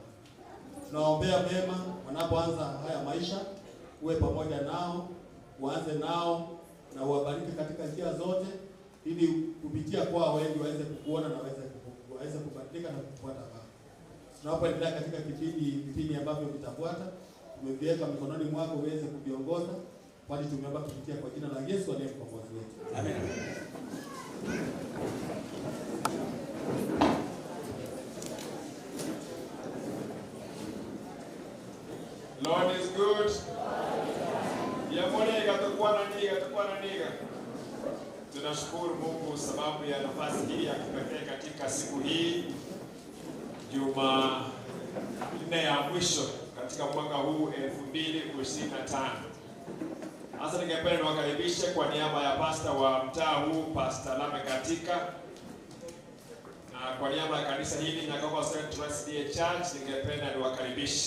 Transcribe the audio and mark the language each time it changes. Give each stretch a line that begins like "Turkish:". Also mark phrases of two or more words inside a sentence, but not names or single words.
Swahili: Tunaombea mema wanapoanza haya maisha, uwe pamoja nao, uanze nao na uwabariki katika njia zote ili kupitia kwa wengi waweze kukuona na waweze kubadilika na kufuata Baba. Tunapoendelea katika vipindi ambavyo vitafuata, tumeviweka mikononi mwako uweze kuviongoza, kwani tumeomba kupitia kwa jina la Yesu aliye mkombozi wetu. Amen.
English: Lord is good. Yamone gatakuwa na niga.
Swahili: Tunashukuru Mungu sababu ya nafasi hii ya kipekee katika siku hii, Jumanne ya mwisho katika mwaka huu 2025. Hasa ningependa niwakaribishe kwa niaba ya pastor wa mtaa huu, Pastor Lame Katika, na kwa niaba ya kanisa hili Nyangongo Central SDA Church ningependa niwakaribishe.